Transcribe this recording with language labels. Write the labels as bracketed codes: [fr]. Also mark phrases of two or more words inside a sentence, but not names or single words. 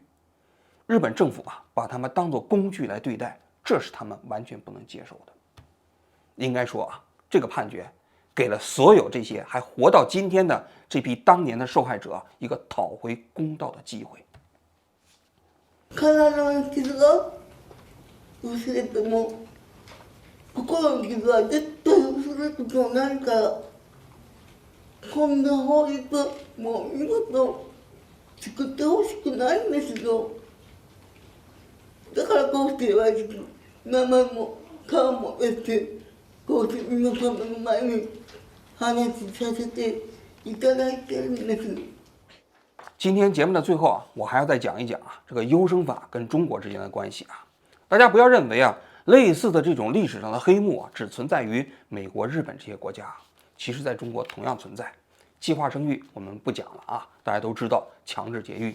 [zh] 日本政府啊，把他们当作工具来对待，这是他们完全不能接受的。应该说啊，这个判决给了所有这些还活到今天的这批当年的受害者一个讨回公道的机会。 [ja] 体の傷が薄れても心の傷は絶対薄れることはないから、こんな法律もう二度と作ってほしくないんですよ。だからこうして毎日名前も顔も出て、こうして皆様の前に話させていただいてるんです。 [zh] 今天节目的最后啊，我还要再讲一讲啊这个优生法跟中国之间的关系啊。大家不要认为啊类似的这种历史上的黑幕啊只存在于美国、日本这些国家，其实在中国同样存在。计划生育我们不讲了啊，大家都知道强制节育。